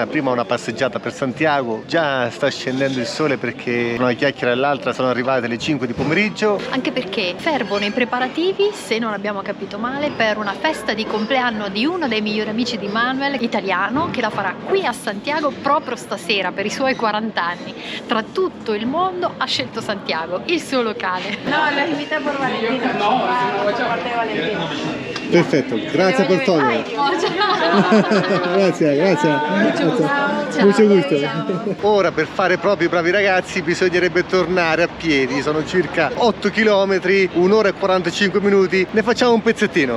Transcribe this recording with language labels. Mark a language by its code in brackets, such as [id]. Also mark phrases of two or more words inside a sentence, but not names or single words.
[it] Prima una passeggiata per Santiago. Già sta scendendo il sole, perché una chiacchiera all'altra sono arrivate alle 5 di pomeriggio. Anche perché fervono i preparativi, se non abbiamo capito male, per una festa di compleanno di uno dei migliori amici di Manuel, italiano, che la farà qui a Santiago proprio stasera per i suoi 40 anni. Tra tutto il mondo ha scelto Santiago, il suo locale. [es] No, los invité por Valentino. No, por parte de Valentino. [it] Perfetto, grazie per todo. [es] Grazie. Mucho gusto. [it] Ora per fare proprio i bravi ragazzi bisognerebbe tornare a piedi, sono circa 8 km, 1 ora e 45 minuti, ne facciamo un pezzettino.